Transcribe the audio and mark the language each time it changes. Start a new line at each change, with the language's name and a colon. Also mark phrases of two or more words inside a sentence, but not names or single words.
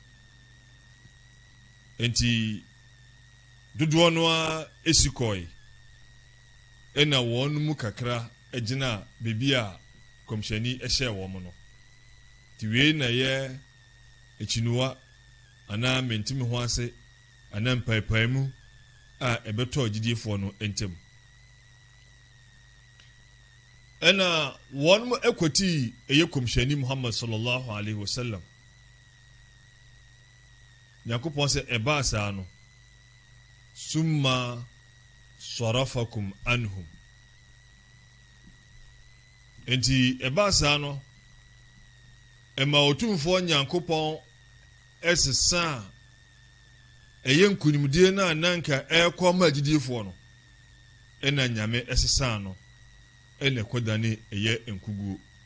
Akan: enti dodoɔ no a esi kɔɛ ɛna wɔn mu kakra ɛgyina beebi a kɔmhyɛni ɛhyɛ wɔn no ti wei na yɛ echinuwa ana mentimi ho ase ana mpaipai mu a ɛbɛtɔ agidiefoɔ no ntem ɛna wɔn mu ɛkɔti ɛyɛ kɔmhyɛni Muhammad
Arabic: صلى الله عليه وسلم
Akan: Nyankopɔn sɛ ɛbaa saa no
Arabic: ثم صرفكم عنهم
Akan: enti ɛbaa saa no ɛma otumfoɔ Nyankopɔn ɛsesa ɛyɛ nkunimdie na nanka ɛkɔ ma agidiefoɔ no ɛna nyame ɛsesa no ɛna kɔdane ɛyɛ nkuguo